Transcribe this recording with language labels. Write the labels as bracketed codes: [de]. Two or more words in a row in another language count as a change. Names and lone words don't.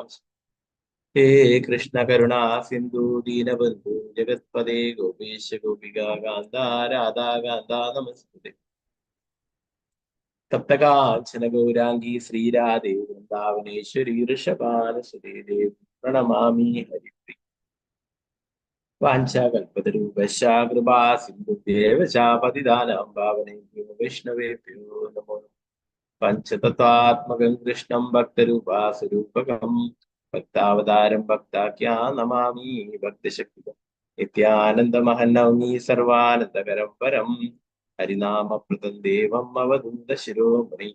[sa] हे कृष्ण करुणा सिन्धु दीनबन्धु जगत्पदे गोपेश गोपिका कान्त राधा कान्त नमस्तुते. तप्तकाञ्चन गौराङ्गी श्रीराधे वृन्दावनेश्वरि ऋषभानुसुते देवि प्रणमामि हरिप्रिय. वाञ्चाकल्पतरूपश्च कृपा सिन्धुभ्येव च पतितानां पावनेभ्यो वैष्णवेभ्यो नमो. पञ्चतत्वात्मकं कृष्णं भक्तरूपासुरूपकं भक्तावतारं भक्ताख्या नमामि भक्तशक्तिकं. नित्यानन्दमहन्नौमि सर्वानन्दकरं परं हरिनामप्रदं देवं अवधूत शिरोमणि.